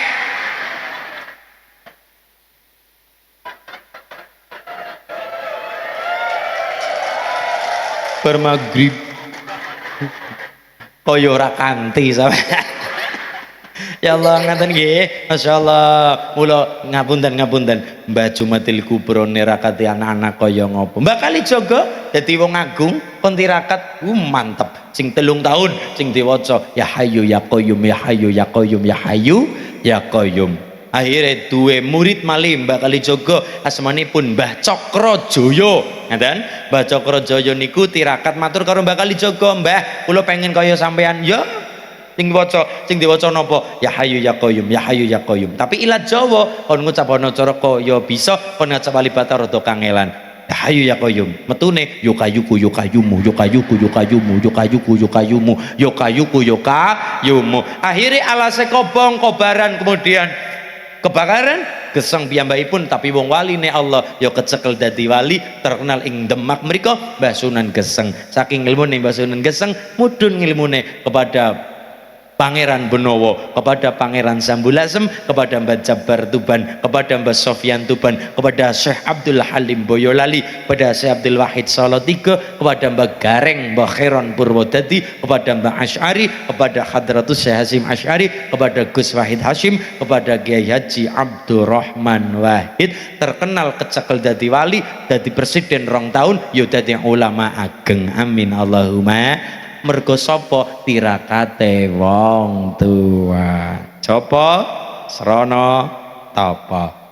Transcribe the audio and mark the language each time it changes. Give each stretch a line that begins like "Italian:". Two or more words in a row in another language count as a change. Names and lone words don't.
Javanese: Bar maghrib kaya ora kanthi sampeyan. Ya Allah ngaten nggih, masyaallah. Mula ngapunten Mbah Jumatil Kubro nirakati anak-anak kaya ngopo. Mbak Kalijaga dadi wong agung kon tirakat mantep. Sing 3 tahun sing diwaca
Arabic: ya hayyu ya qayyum ya hayyu ya qayyum
Javanese: ya hayyu ya qayyum. Akhirnya duwe murid malih Mbak Kalijaga asmanipun Mbah Cokrojoyo. Ngaten? Mbah Cokrojoyo niku tirakat matur karo Mbak Kalijaga, "Mbah, kula pengen kaya sampean." Ya sing diwaca napa
Arabic: ya hayyu ya qayyum ya hayyu ya qayyum.
Javanese: Tapi ilat Jawa kon ngucap ana cara kaya bisa, kon ngacap alibata rada kangelan.
Arabic: Ya hayyu ya qayyum
Javanese: metune yo kayuku yo kayumu yo kayuku yo kayumu yo kayuku yo kayumu yo kayuku yo kayumu. Akhirnya alase kobong kobaran, kemudian kebakaran gesang piyambakipun. Tapi wong wali ne Allah ya kecekel dadi wali, terkenal ing Demak mriku Mbah Sunan Geseng. Saking ilmune Mbah Sunan Geseng mudhun ilmune kepada Pangeran Benowo, kepada Pangeran Sambulasem, kepada Mbah Jabar Tuban, kepada Mbah Sofyan Tuban, kepada Syekh Abdul Halim Boyolali, kepada Syekh Abdul Wahid Salatiga, kepada Mbah Gareng Mbah Khairon Purwodadi, kepada Mbah Asy'ari, kepada Hadratus Syekh Hasyim Asy'ari, kepada Gus Wahid Hashim, kepada Kiai Haji Abdurrahman Wahid, terkenal kecekel dadi wali, dadi presiden 2 tahun, yo dadi ulama ageng.
Arabic: Amin Allahumma.
Javanese: Mergo sapa tirakate wong tua. Copo srana tapa.